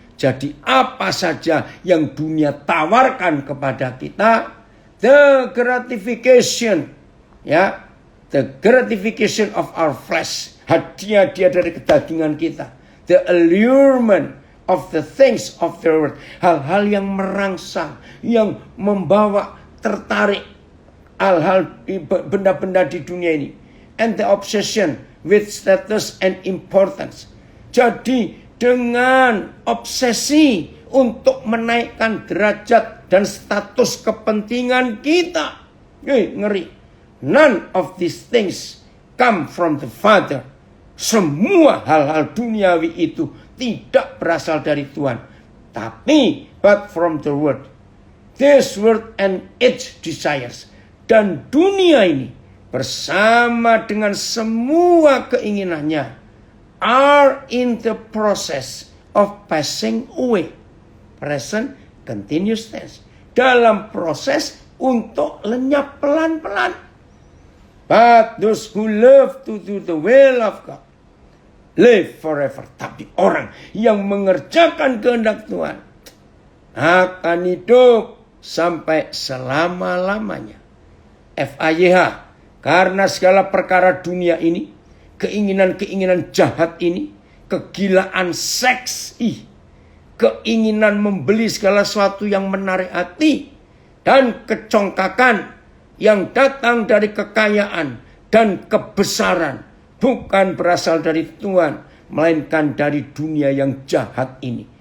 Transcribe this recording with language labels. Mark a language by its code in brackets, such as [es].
[id] Jadi apa saja yang dunia tawarkan kepada kita, [en] the gratification, [id] ya, [en] the gratification of our flesh, [id] hadiah-hadiah dari kedagingan kita, [en] the allurement of the things of the world, [id] hal-hal yang merangsang, yang membawa tertarik, hal-hal benda-benda di dunia ini, [en] and the obsession with status and importance. [id] Jadi dengan obsesi untuk menaikkan derajat dan status kepentingan kita. Ngeri. [en] None of these things come from the Father. [id] Semua hal-hal duniawi itu tidak berasal dari Tuhan. Tapi, [en] but from the world. This world and its desires. [id] Dan dunia ini bersama dengan semua keinginannya [en] are in the process of passing away. Present continuous tense. [id] Dalam proses untuk lenyap pelan-pelan. [en] But those who love to do the will of God live forever. [id] Tapi orang yang mengerjakan kehendak Tuhan akan hidup sampai selama-lamanya. FAYH. Karena segala perkara dunia ini, keinginan-keinginan jahat ini, kegilaan seks, keinginan membeli segala sesuatu yang menarik hati, dan kecongkakan yang datang dari kekayaan dan kebesaran, bukan berasal dari Tuhan, melainkan dari dunia yang jahat ini.